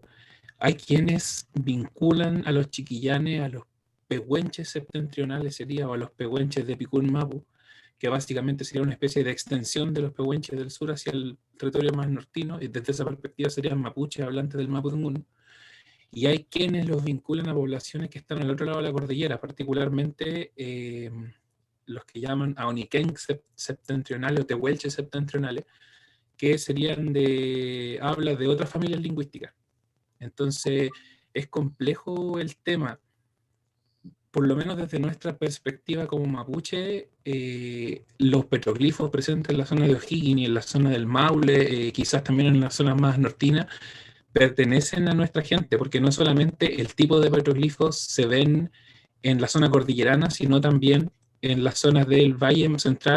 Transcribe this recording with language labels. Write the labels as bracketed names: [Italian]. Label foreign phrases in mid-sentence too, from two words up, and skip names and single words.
[Spanish] Hay quienes vinculan a los chiquillanes a los pehuenches septentrionales, sería, o a los pehuenches de Picún Mapu, que básicamente sería una especie de extensión de los pehuenches del sur hacia el territorio más nortino, y desde esa perspectiva serían mapuches hablantes del mapudungun. Y hay quienes los vinculan a poblaciones que están al otro lado de la cordillera, particularmente los que llaman Aoniquén septentrionales o Tehuelches septentrionales, que serían de habla de otras familias lingüísticas. Entonces, es complejo el tema, por lo menos desde nuestra perspectiva como mapuche. Los petroglifos presentes en la zona de O'Higgins y en la zona del Maule, quizás también en las zonas más nortinas, pertenecen a nuestra gente, porque no solamente el tipo de petroglifos se ven en la zona cordillerana, sino también en las zonas del Valle Central.